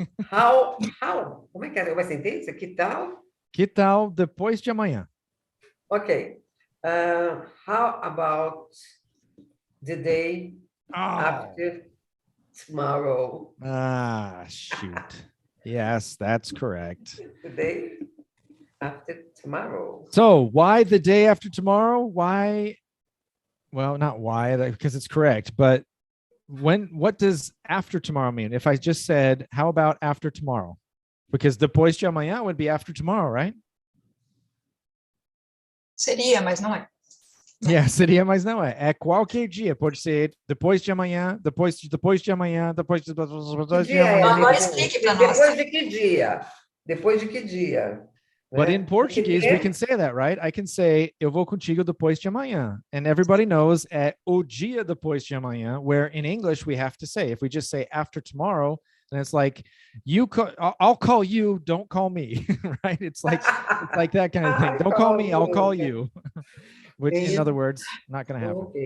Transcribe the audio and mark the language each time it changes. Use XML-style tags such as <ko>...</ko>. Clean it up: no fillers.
<pt>How, como é que é uma sentença? Que tal? Que tal depois de amanhã?</pt> <en>Okay. How about the day after tomorrow? Shoot. Yes, that's correct. The day after tomorrow. So why the day after tomorrow? Why? Well, not why, because it's correct, but what does after tomorrow mean? If I just said, how about after tomorrow? Because</en> <pt>depois de amanhã</pt> <en>would be after tomorrow, right?</en> <pt>Seria, mas não é. Yeah, seria, mas não é. É qualquer dia. Pode ser depois de amanhã, depois de amanhã, depois de amanhã. Agora explique para nós. Depois de que dia? Depois de que dia?</pt> <en>But in Portuguese, we can say that, right? I can say,</en> <pt>eu vou contigo depois de amanhã.</pt> <en>And everybody knows</en> <pt>é o dia depois de amanhã,</pt> <en>where in English, we have to say, if we just say after tomorrow, then it's like, I'll call you, don't call me, right? It's like that kind of thing. Don't call me, I'll call you. Which, in other words, not going to happen.</en>